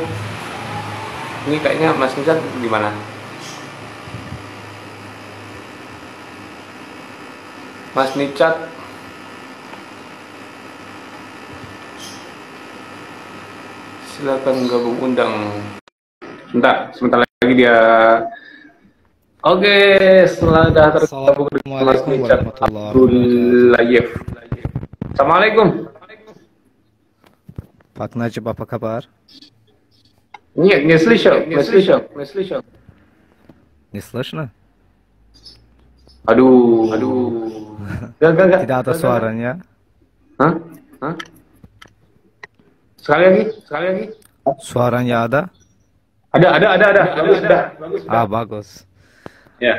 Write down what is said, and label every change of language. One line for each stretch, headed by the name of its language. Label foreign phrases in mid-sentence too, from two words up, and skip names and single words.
Indonesian: Ini kayaknya Mas Nicat gimana? Mas Nicat, silakan gabung undang. Sebentar lagi dia. Oke, sudah tergabung dengan Mas Nicat Abdullayev. Assalamualaikum. Pak Najib, apa kabar?
Russian: Нет, не слышал. Не слышно?
Indonesian: Aduh. Gak. Tidak ada suaranya. Hah? Sekali lagi. Suaranya ada? Ada. Bagus. Bagus. Ya.